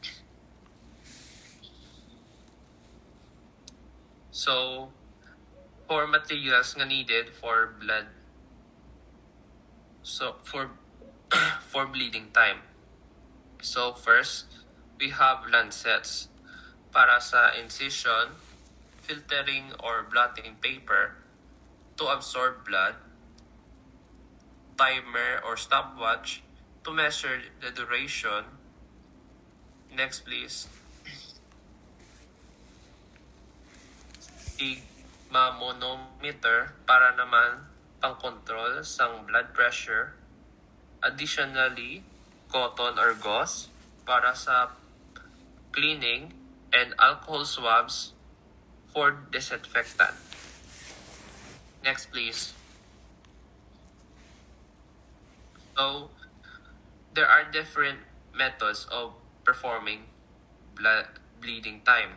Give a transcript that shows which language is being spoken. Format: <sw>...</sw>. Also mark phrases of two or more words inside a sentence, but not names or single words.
<en>So, for materials nga needed for blood, so for for bleeding time. So first, we have lancets</en> <hil>para sa</hil> <en>incision, filtering or blotting paper to absorb blood, timer or stopwatch to measure the duration. Next, please.</en> <hil>Stigmamometer para naman pang-control sang</hil> <en>blood pressure. Additionally, cotton or gauze</en> <hil>para sa</hil> <en>cleaning, and alcohol swabs for disinfectant. Next, please. So, there are different methods of performing bleeding time.</en>